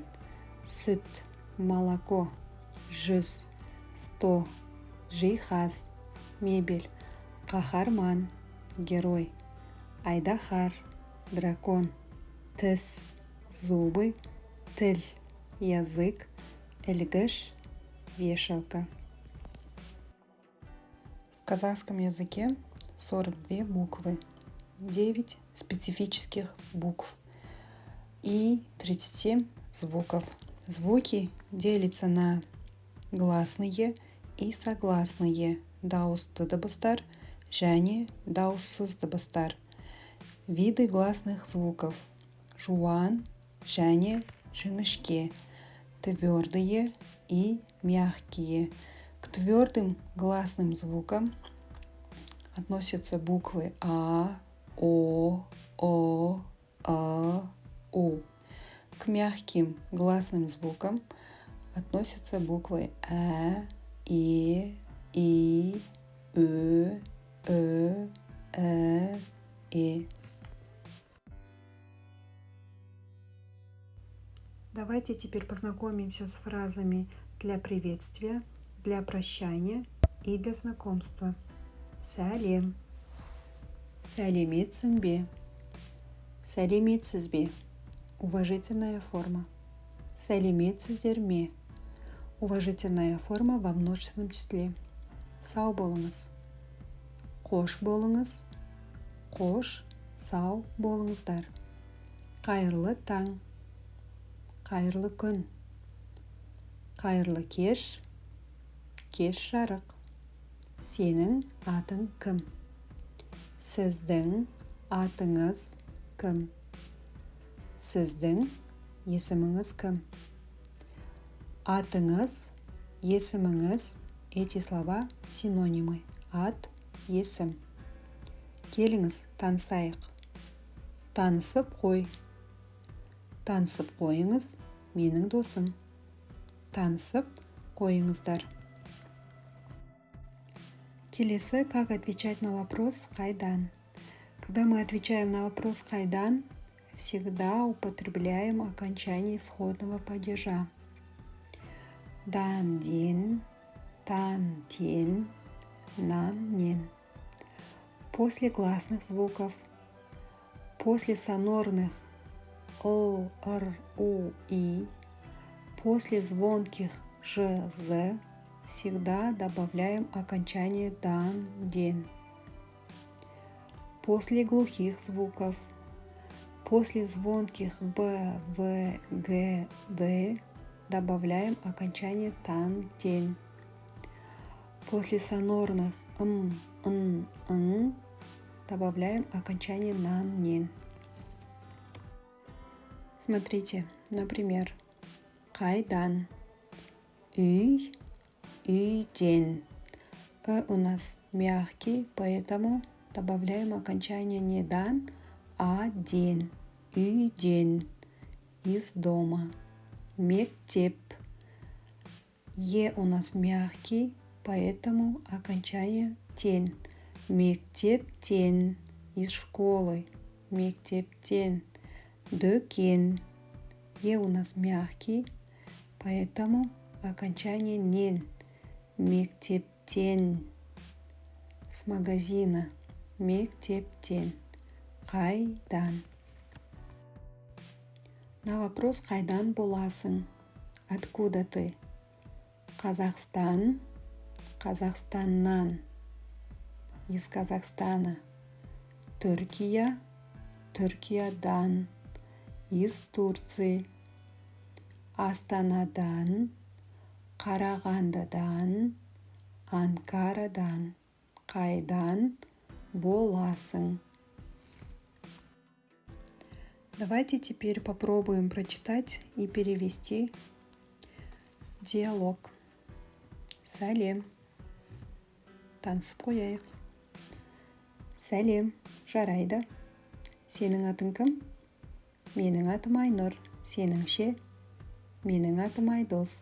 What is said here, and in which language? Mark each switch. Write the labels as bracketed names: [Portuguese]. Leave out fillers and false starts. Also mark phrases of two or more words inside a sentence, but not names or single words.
[Kazakh] Сүт, молоко. Жүз, 100. Жиһаз, мебель. Қаһарман, герой. Айдаһар, дракон. Тіс, зубы. Тіл, [Russian] язык. Ілгіш, вешалка. В казахском языке 42 буквы, 9 специфических букв и 37 звуков. Звуки делятся на гласные и согласные, [Kazakh] дауысты дыбыстар және дауыссыз дыбыстар. [Russian] Виды гласных звуков: [Kazakh] жуан және жіңішке, [Russian] твердые и мягкие. К твердым гласным звукам относятся буквы А, О, А, У. К мягким гласным звукам относятся буквы И, Ö, И. Давайте теперь познакомимся с фразами для приветствия, для прощания и для знакомства. [Kazakh] Сәлем. Сәлеметсің бе? Сәлеметсіз бе? [Russian] Уважительная форма. [Kazakh] Сәлеметсіздер ме? [Russian] Уважительная форма во множественном числе. [Kazakh] Сау болыңыз. Қош болыңыз. Қош, сау болыңыздар. Қайырлы таң. Қайырлы күн. Қайырлы кеш. Кеш жарық. Сенің атың кім? Сіздің атыңыз кім? Сіздің есіміңіз кім? Атыңыз, есіміңіз – [Russian] эти слова синонимы. [Kazakh] Ат, есім. Келіңіз, танысайық. Танысып қой. Танысып қойыңыз, менің досым. Танысып қойыңыздар. Келесі, [Russian] как отвечать на вопрос «Қайдан?». Когда мы отвечаем на вопрос «Қайдан?», всегда употребляем окончание исходного падежа. [Kazakh] Дан, ден, тан, тен, нан, нен. [Russian] После гласных звуков, после сонорных л, р, у, и, после звонких ж, з всегда добавляем окончание дан, ден. После глухих звуков, после звонких б, в, г, д добавляем окончание тан, тен. После сонорных н, н добавляем окончание нан, нен. Смотрите, например, [Kazakh] қайдан, үй, үйден. [Russian] У нас мягкий, поэтому добавляем окончание не дан, а ден. [Kazakh] Үйден, [Russian] из дома. [Kazakh] Мектеп. [Russian] У нас мягкий, поэтому окончание тен. [Kazakh] Мектептен, [Russian] из школы. [Kazakh] Мектептен. Дөкен. [Russian] У нас мягкий, поэтому окончание нен. Мектептен. С магазина. [Kazakh] Мектептен. Қайдан. [Russian] На вопрос [Kazakh] «Қайдан боласың?» [Russian] Откуда ты? Казахстан. Казахстаннан. Из Казахстана. [Kazakh] Түркия. Түркиядан. [Russian] Из Турции. [Kazakh] Астанадан. Қарағандыдан. Анкарадан. Қайдан боласың? [Russian] Давайте теперь попробуем прочитать и перевести диалог. [Kazakh] Сәлем. Танысып қояйық. Сәлем, жарайды. Сенің атың кім? Менің атым Айнұр. Сенің ше? Менің атым Айдос.